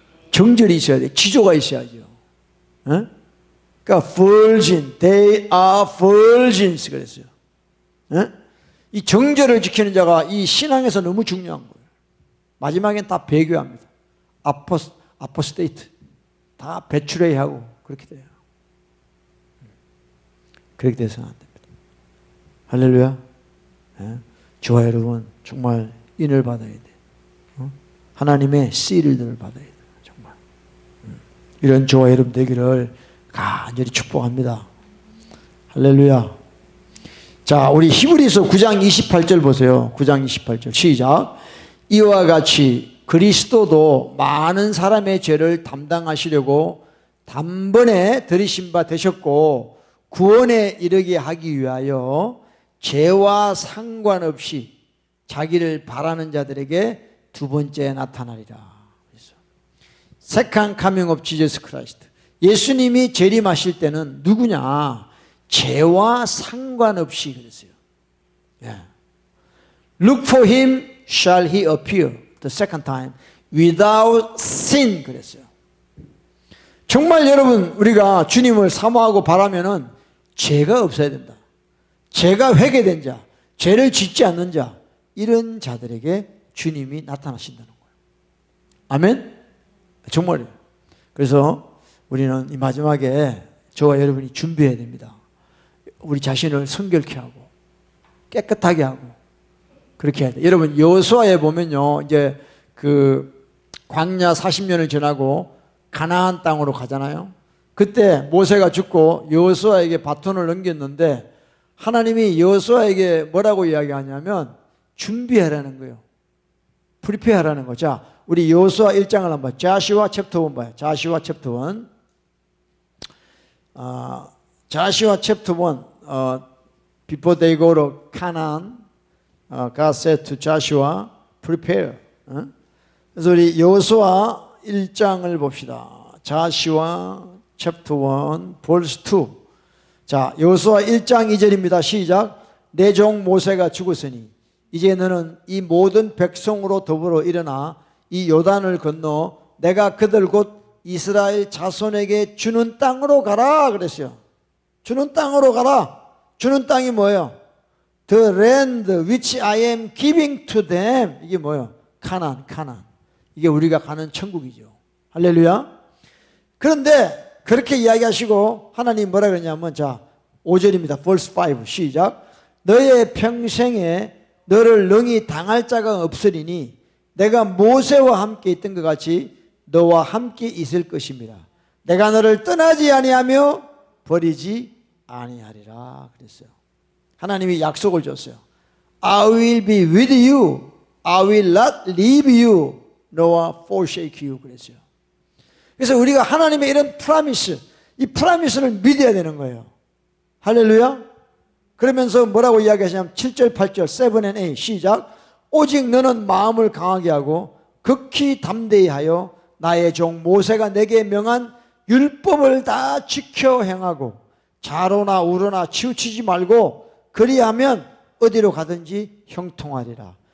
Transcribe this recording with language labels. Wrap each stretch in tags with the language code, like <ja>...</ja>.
<ko>정절이 있어야 돼. 지조가 있어야죠. 그러니까</ko> <en>virgin, they are virgins</en> <ko>그랬어요. 예? 이 정절을 지키는 자가 이 신앙에서 너무 중요한 거예요. 마지막엔 다 배교합니다. 아포스테이트 다 배출해야 하고 그렇게 돼요. 그렇게 돼서는 안 됩니다. 할렐루야. 예? 저와 여러분 정말 인을 받아야 돼. 하나님의 씨를 받아야 돼. 정말 이런 저와 여러분 되기를 간절히 축복합니다. 할렐루야. 자, 우리 히브리서 9장 28절 보세요. 9장 28절 시작. 이와 같이 그리스도도 많은 사람의 죄를 담당하시려고 단번에 들이신 바 되셨고 구원에 이르게 하기 위하여 죄와 상관없이 자기를 바라는 자들에게 두 번째 나타나리라.</ko> <en>Second coming of Jesus Christ.</en> <ko>예수님이 재림하실 때는 누구냐? 죄와 상관없이 그랬어요. Yeah.</ko> <en>Look for him shall he appear the second time without sin</en> <ko>그랬어요. 정말 여러분 우리가 주님을 사모하고 바라면은 죄가 없어야 된다. 죄가 회개된 자, 죄를 짓지 않는 자 이런 자들에게 주님이 나타나신다는 거예요. 아멘? 정말이에요. 그래서 우리는 이 마지막에 저와 여러분이 준비해야 됩니다. 우리 자신을 성결케 하고 깨끗하게 하고 그렇게 해야 돼요. 여러분 여호수아에 보면요, 이제 그 광야 40년을 지나고 가나안 땅으로 가잖아요. 그때 모세가 죽고 여호수아에게 바톤을 넘겼는데 하나님이 여호수아에게 뭐라고 이야기하냐면 준비하라는 거예요. 프리페어하라는 거. 자, 우리 여호수아 1장을 한번 봐요. 자시와 챕터 1 봐요. 자시와 챕터 1. 자시와 챕터 1.</ko> <en>Before they go to Canaan, God said to Joshua, prepare.</en> <ko>그래서 우리 여호수아 1장을 봅시다. 자시와 챕터 1, verse 2. 자, 여호수아 1장 2절입니다. 시작. 내 종 모세가 죽었으니 이제 너는 이 모든 백성으로 더불어 일어나 이 요단을 건너 내가 그들 곧 이스라엘 자손에게 주는 땅으로 가라 그랬어요. 주는 땅으로 가라. 주는 땅이 뭐예요?</ko> <en>The land which I am giving to them.</en> <ko>이게 뭐예요? 가나안. 이게 우리가 가는 천국이죠. 할렐루야. 그런데 그렇게 이야기하시고 하나님 뭐라 그러냐면 자 5절입니다. verse 5 시작. 너의 평생에 너를 능히 당할 자가 없으리니 내가 모세와 함께 있던 것 같이 너와 함께 있을 것입니다. 내가 너를 떠나지 아니하며 버리지 아니하리라 그랬어요. 하나님이 약속을 줬어요.</ko> <en>I will be with you. I will not leave you nor forsake you</en> <ko>그랬어요. 그래서 우리가 하나님의 이런 프라미스, 이 프라미스를 믿어야 되는 거예요. 할렐루야. 그러면서 뭐라고 이야기하시냐면 7절 8절 7 and 8 시작. 오직 너는 마음을 강하게 하고 극히 담대히 하여 나의 종 모세가 내게 명한 율법을 다 지켜 행하고 좌로나 우로나 치우치지 말고 그리하면 어디로 가든지 형통하리라.</ko>